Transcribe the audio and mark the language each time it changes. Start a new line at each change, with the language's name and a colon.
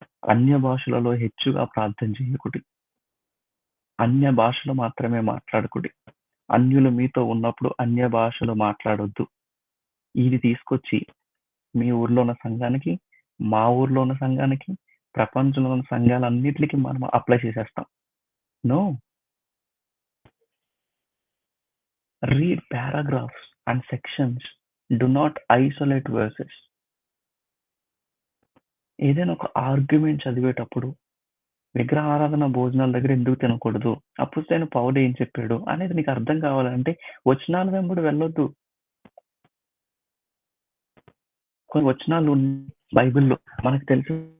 Telugu: అన్య భాషలలో హెచ్చుగా ప్రార్థన చేయకుడి. అన్య భాషలు మాత్రమే మాట్లాడకుడి. అన్యులు మీతో ఉన్నప్పుడు అన్య భాషలు మాట్లాడొద్దు. ఇది తీసుకొచ్చి మీ ఊర్లో ఉన్న సంఘానికి, మా ఊర్లో ఉన్న సంఘానికి, ప్రపంచంలో ఉన్న సంఘాలన్నిటికి మనం అప్లై చేసేస్తాం.
English: No. Read paragraphs and sections. Do not isolate verses.
Telugu: ఏదైనా ఒక ఆర్గ్యుమెంట్ చదివేటప్పుడు విగ్రహారాధన భోజనాల దగ్గర ఎందుకు తినకూడదు? అపోస్తలుడైన పౌలు ఏం చెప్పాడు? అనేది నీకు అర్థం కావాలంటే వచనాల వెంబడి వెళ్ళొద్దు. కొన్ని వచనాలు బైబిల్‌లో మనకు తెలుసు.